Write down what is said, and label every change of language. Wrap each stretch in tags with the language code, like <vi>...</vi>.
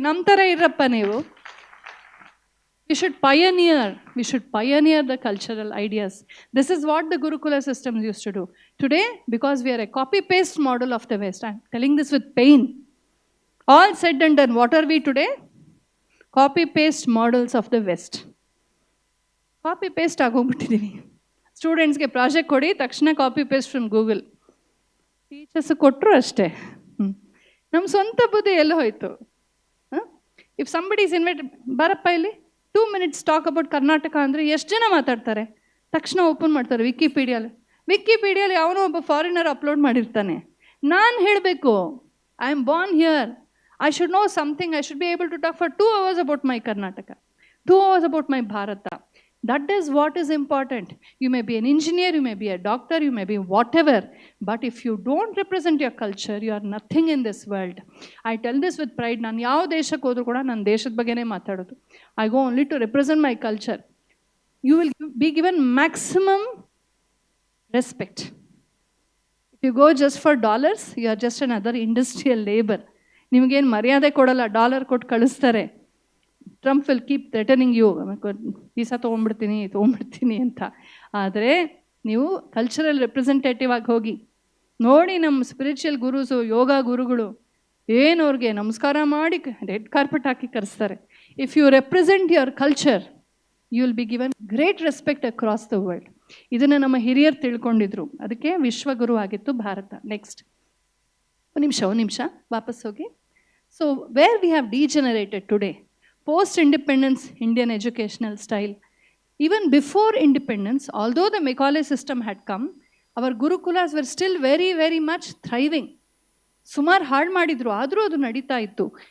<kn>Nam tara irappa neevu.</kn> <en>We should pioneer the cultural ideas. This is what the Gurukula systems used to do. Today, because we are a copy-paste model of the West, I'm telling this with pain. All said and done, what are we today? Copy-paste models of the West.</en> <kn>Copy-paste ಆಗೋಗ್ಬಿಟ್ಟಿದ್ದೀವಿ. ಸ್ಟೂಡೆಂಟ್ಸ್ಗೆ project ಕೊಡಿ, ತಕ್ಷಣ</kn> <en>Copy paste from Google.</en> <kn>Teachers ಕೊಟ್ಟರು ಅಷ್ಟೇ. ನಮ್ಮ ಸ್ವಂತ ಬುದ್ಧಿ ಎಲ್ಲ ಹೋಯ್ತು.</kn> <en>if somebody is invited,</en> <kn>ಬರಪ್ಪ ಇಲ್ಲಿ</kn> <en>2 minutes talk about Karnataka</en> <kn>ಅಂದರೆ ಎಷ್ಟು ಜನ ಮಾತಾಡ್ತಾರೆ? ತಕ್ಷಣ ಓಪನ್ ಮಾಡ್ತಾರೆ ವಿಕಿಪೀಡಿಯಲ್ಲಿ ಅವನು ಒಬ್ಬ ಫಾರಿನರ್ ಅಪ್ಲೋಡ್ ಮಾಡಿರ್ತಾನೆ. ನಾನು ಹೇಳಬೇಕು,</kn> <en>I am born here, I should know something, I should be able to talk for 2 hours about my Karnataka, 2 hours about my Bharat. That is what is important. You may be an engineer, you may be a doctor, you may be whatever, but if you don't represent your culture, you are nothing in this world. I tell this with pride.</en> <kn>ನಾನು ಯಾವ ದೇಶಕ್ಕೆ ಹೋದರೂ ಕೂಡ ನನ್ನ ದೇಶದ ಬಗ್ಗೆನೇ ಮಾತಾಡೋದು.</kn> <en>I go only to represent my culture. You will be given maximum respect. If you go just for dollars, you are just another industrial labor.</en> <kn>ನಿಮಗೇನು ಮರ್ಯಾದೆ ಕೊಡಲ್ಲ, ಡಾಲರ್ ಕೊಟ್ಟು ಕಳಿಸ್ತಾರೆ.</kn> <en>Trump will keep threatening you,</en> <kn>visa ತೊಗೊಂಡ್ಬಿಡ್ತೀನಿ ಅಂತ. ಆದರೆ ನೀವು cultural representative ಆಗಿ ಹೋಗಿ ನೋಡಿ. ನಮ್ಮ ಸ್ಪಿರಿಚುವಲ್ ಗುರುಸು, ಯೋಗ ಗುರುಗಳು ಏನು ಅವ್ರಿಗೆ ನಮಸ್ಕಾರ ಮಾಡಿ red carpet hockey ಕರೆಸ್ತಾರೆ.</kn> <en>If you represent your culture, you will be given great respect across the world.</en> <kn>ಇದನ್ನು ನಮ್ಮ ಹಿರಿಯರು ತಿಳ್ಕೊಂಡಿದ್ರು, ಅದಕ್ಕೆ ವಿಶ್ವಗುರು ಆಗಿತ್ತು ಭಾರತ.</kn> <en>next</en> <kn>ಒಂದು ನಿಮಿಷ ವಾಪಸ್ ಹೋಗಿ.</kn> <en>So where we have degenerated today, post-independence Indian educational style. Even before independence, although the Macaulay system had come, our Gurukulas were still very, very much thriving.</en> <kn>ಸುಮಾರು ಹಾಳು ಮಾಡಿದ್ರು, ಆದರೂ ಅದು ನಡೀತಾ ಇತ್ತು.</kn>